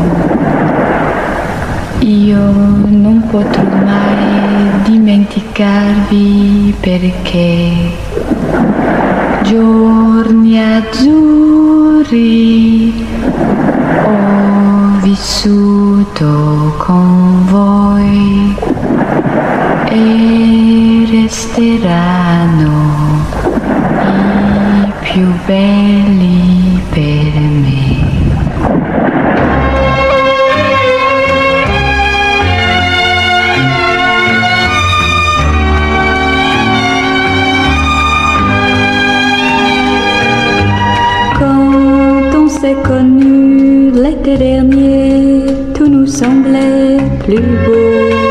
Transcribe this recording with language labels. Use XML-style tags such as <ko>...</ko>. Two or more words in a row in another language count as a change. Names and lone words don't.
<it>Io non potrò mai dimenticarvi perché giorni azzurri ho vissuto con voi e resteranno i più belli per me.</it> <fr>Quand on s'est connus l'été dernier, tout nous semblait plus beau.</fr>